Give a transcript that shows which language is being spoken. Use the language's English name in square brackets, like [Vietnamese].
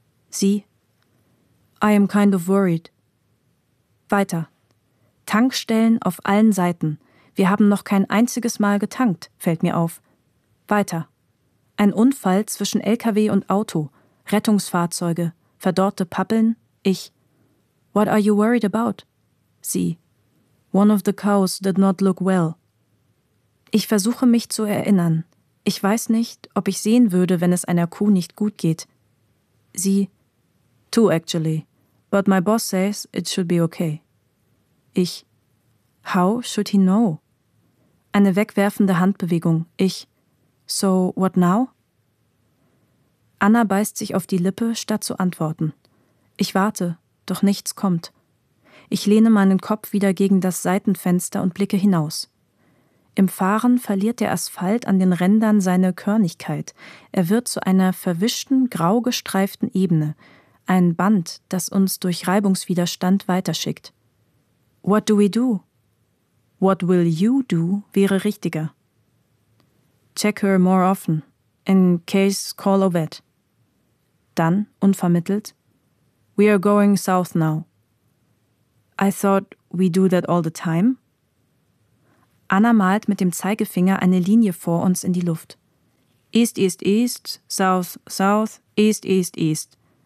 [German] Sie: [English] I am kind of worried. [German] Weiter. Tankstellen auf allen Seiten. Wir haben noch kein einziges Mal getankt, fällt mir auf. Weiter. Ein Unfall zwischen LKW und Auto. Rettungsfahrzeuge. Verdorrte Pappeln. Ich. [English] What are you worried about? [German] Sie. [English] One of the cows did not look well. [German] Ich versuche mich zu erinnern. Ich weiß nicht, ob ich sehen würde, wenn es einer Kuh nicht gut geht. Sie. [English] Two actually. But my boss says it should be okay. [German] Ich. [English] How should he know? [German] Eine wegwerfende Handbewegung. Ich. [English] So, what now? [German] Anna beißt sich auf die Lippe, statt zu antworten. Ich warte, doch nichts kommt. Ich lehne meinen Kopf wieder gegen das Seitenfenster und blicke hinaus. Im Fahren verliert der Asphalt an den Rändern seine Körnigkeit. Er wird zu einer verwischten, grau gestreiften Ebene. Ein Band, das uns durch Reibungswiderstand weiterschickt. [English] What do we do? What will you do [German] wäre richtiger. [English] Check her more often, in case call Ovet. [German] Dann, unvermittelt, [English] we are going south now. I thought we do that all the time. [German] Anna malt mit dem Zeigefinger eine Linie vor uns in die Luft. [English] East, east, east, south, south, east, east, east.